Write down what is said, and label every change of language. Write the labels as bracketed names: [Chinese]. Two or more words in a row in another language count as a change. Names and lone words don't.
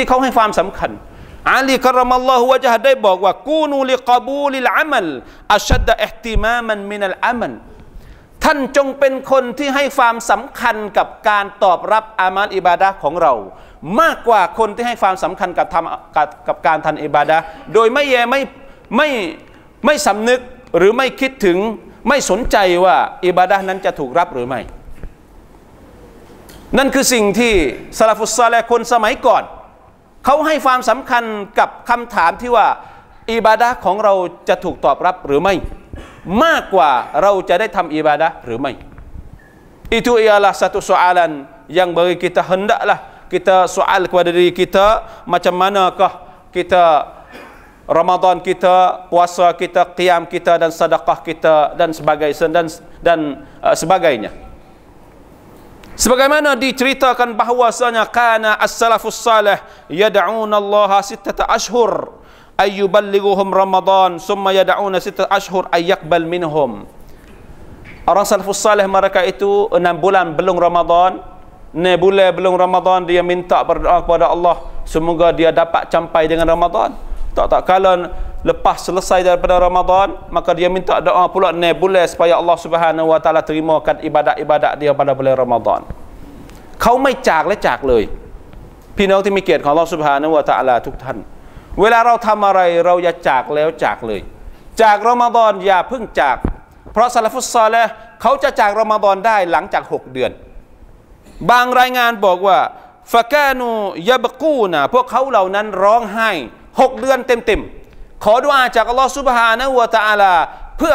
[Thai] เขาให้ความสำคัญอาลีกะรอมัลลอฮุวะญะฮ์ได้บอกว่า [Arabic] كونوا لقبول العمل أشد اهتماما من العمل [Thai] ท่านจงเป็นคนที่ให้ความสำคัญกับการตอบรับอามัลอิบาดะห์ของเรามากกว่าคนที่ให้ความสำคัญกับการทำอิบาดะห์โดยไม่สำนึกหรือไม่คิดถึงไม่สนใจว่าอิบาดะห์นั้นจะถูกรับหรือไม่ นั่นคือสิ่งที่ซะลาฟุสซอลิฮ์คนสมัยก่อนเขาให้ความสำคัญกับคำถามที่ว่าอิบาดะห์ของเราจะถูกตอบรับหรือไม่มากกว่าเราจะได้ทำอิบาดะห์หรือไม่ [Malay] Itu ialah satu soalan yang bagi kita hendaklah kita soal kepada diri kita, macam manakah kita Ramadan kita, puasa kita, qiyam kita dan sedekah kita dan sebagainya. Sebagaimana diceritakan bahwasanya [Arabic] كان السلف الصالح يدعون الله ستة أشهر أن يبلغهم رمضان ثم يدعون ستة أشهر أن يقبل منهم. [Malay] Orang salafus salih mereka itu 6 bulan belum Ramadan, 6 bulan belum Ramadan dia minta berdoa kepada Allah semoga dia dapat sampai dengan Ramadan. Tak kala lepas selesai daripada Ramadan maka dia minta doa pula 6 bulan supaya Allah Subhanahu wa taala terimakan ibadat-ibadat dia pada bulan Ramadan. [Thai] เขาไม่จากและจากเลยพี่น้องที่มีเกียรติของอัลเลาะห์ซุบฮานะฮูวะตะอาลาทุกท่านเวลาเราทำอะไรเราอย่าจากแล้วจากเลยจากรอมฎอนอย่าเพิ่งจากเพราะซะลาฟุสซอลิฮ์เขาจะจากรอมฎอนได้ หลังจาก6 เดือนบางรายงานบอกว่า [Arabic] فكانوا يبكون [Thai] พวกเขาเหล่านั้นร้องไห้6 เดือนเต็มๆขอดุอาจากอัลเลาะห์ซุบฮานะฮูวะตะอาลาเพื่อ